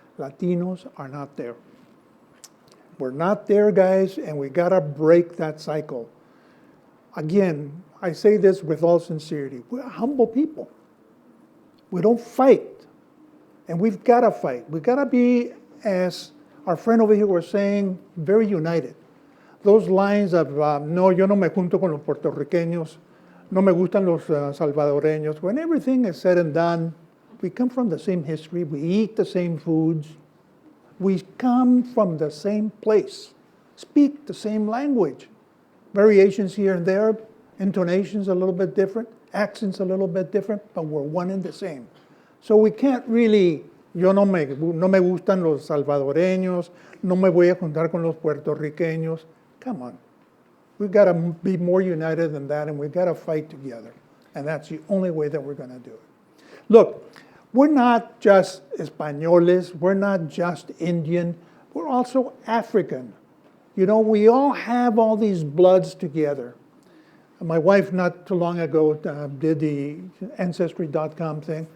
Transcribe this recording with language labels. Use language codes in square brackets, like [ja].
[en] Latinos are not there. We're not there, guys, and we gotta break that cycle. Again, I say this with all sincerity. We're humble people. We don't fight, and we've gotta fight. We've gotta be, as our friend over here was saying, very united. Those lines of, [es] no, yo no me junto con los puertorriqueños, no me gustan los salvadoreños. [en] When everything is said and done, we come from the same history, we eat the same foods, we come from the same place, speak the same language. Variations here and there, intonations a little bit different, accents a little bit different, but we're one and the same. So we can't really, [es] no me gustan los salvadoreños, no me voy a juntar con los puertorriqueños. [en] Come on. We've got to be more united than that, and we've got to fight together. And that's the only way that we're going to do it. Look, we're not just Españoles, we're not just Indian, we're also African. You know, we all have all these bloods together. My wife, not too long ago, did the Ancestry.com thing.